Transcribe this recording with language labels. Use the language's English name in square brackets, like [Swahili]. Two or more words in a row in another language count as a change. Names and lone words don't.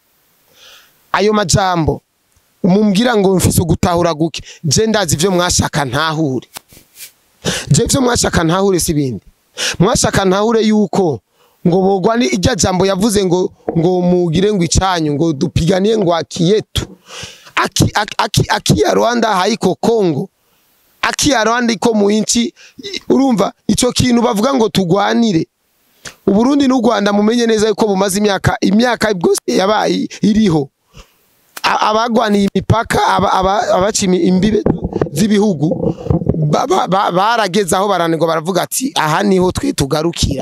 [Rundi] Ayo majambo umumbwira ngo mfise gutahura guke, je ndazi ivyo mwashaka ntahure. Je ivyo mwashaka ntahure sibindi. Mwashaka ntahure yuko ngo bogwa ni ijya jambo yavuze ngo mugire ngo icanyu ngo dupiganiye ngo akiyetu. [Swahili] Aki ya Rwanda haiko Kongo. Aki ya Rwanda iko mu inchi. [Rundi] Urumva ico kintu bavuga ngo tugwanire. Uburundi n'u Rwanda mumenye neza yuko bumaze imyaka bwose yabaye iriho. Abagwaniye imipaka, abaci imbibe z'ibihugu barageze aho baranengo baravuga ati aha niho twe tugarukira.